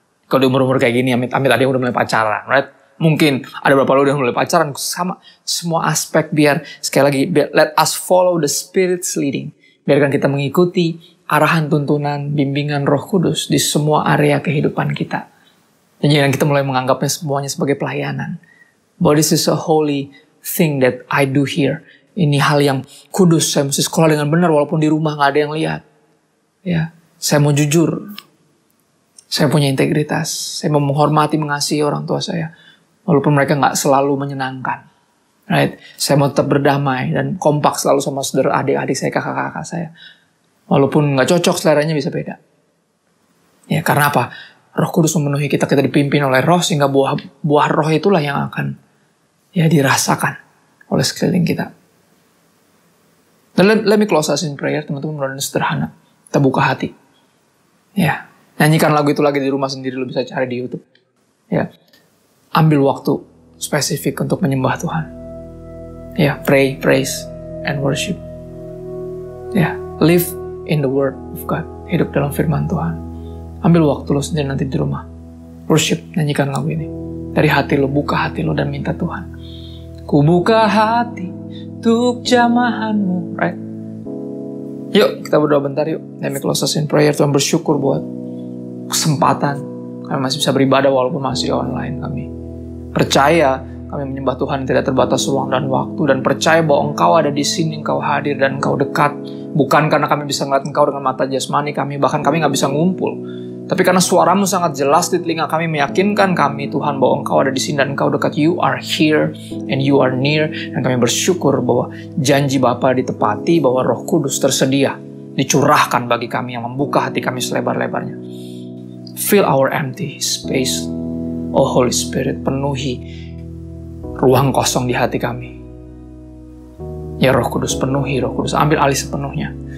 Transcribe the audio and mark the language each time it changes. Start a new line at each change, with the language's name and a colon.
Indonesian: Kalau di umur-umur kayak gini, amit-amit ada yang udah mulai pacaran, right? Mungkin ada beberapa lo udah mulai pacaran, sama semua aspek biar, sekali lagi,
English: let us follow the Spirit's leading.
Indonesian: Biarkan kita mengikuti arahan, tuntunan, bimbingan Roh Kudus di semua area kehidupan kita. Dan jangan kita mulai menganggapnya semuanya sebagai pelayanan.
English: But this is a holy thing that I do here.
Indonesian: Ini hal yang kudus, saya mesti sekolah dengan benar walaupun di rumah gak ada yang lihat. Ya, saya mau jujur. Saya punya integritas. Saya mau menghormati, mengasihi orang tua saya. Walaupun mereka gak selalu menyenangkan.
English: Right?
Indonesian: Saya mau tetap berdamai dan kompak selalu sama saudara adik-adik saya, kakak-kakak saya. Walaupun gak cocok, seleranya bisa beda. Ya, karena apa? Roh Kudus memenuhi kita, kita dipimpin oleh roh, sehingga buah roh itulah yang akan ya dirasakan oleh sekeliling kita. Dan
English: let me close us in prayer,
Indonesian: teman-teman, mudah-mudahan sederhana. Kita buka hati. Ya, nyanyikan lagu itu lagi di rumah sendiri, lo bisa cari di YouTube. Ya, ambil waktu spesifik untuk menyembah Tuhan.
English: Ya, pray, praise, and worship. Ya, live in the word of God.
Indonesian: Hidup dalam firman Tuhan. Ambil waktu lo sendiri nanti di rumah. Worship, nyanyikan lagu ini. Dari hati lo, buka hati lo dan minta Tuhan. Ku buka hati untuk jamahanmu.
English: Right?
Indonesian: Yuk, kita berdoa bentar yuk.
English: Let me close us in prayer.
Indonesian: Tuhan bersyukur buat kesempatan. Kami masih bisa beribadah walaupun masih online. Kami percaya kami menyembah Tuhan yang tidak terbatas ruang dan waktu. Dan percaya bahwa Engkau ada di sini, Engkau hadir dan Engkau dekat. Bukan karena kami bisa melihat Engkau dengan mata jasmani kami. Bahkan kami gak bisa ngumpul. Tapi karena suaramu sangat jelas di telinga kami, meyakinkan kami Tuhan bahwa Engkau ada di sini dan Engkau dekat.
English: You are here and you are near.
Indonesian: Dan kami bersyukur bahwa janji Bapa ditepati, bahwa Roh Kudus tersedia, dicurahkan bagi kami yang membuka hati kami selebar-lebarnya.
English: Fill our empty space. Oh Holy Spirit,
Indonesian: penuhi ruang kosong di hati kami. Ya Roh Kudus, penuhi, Roh Kudus, ambil alih sepenuhnya.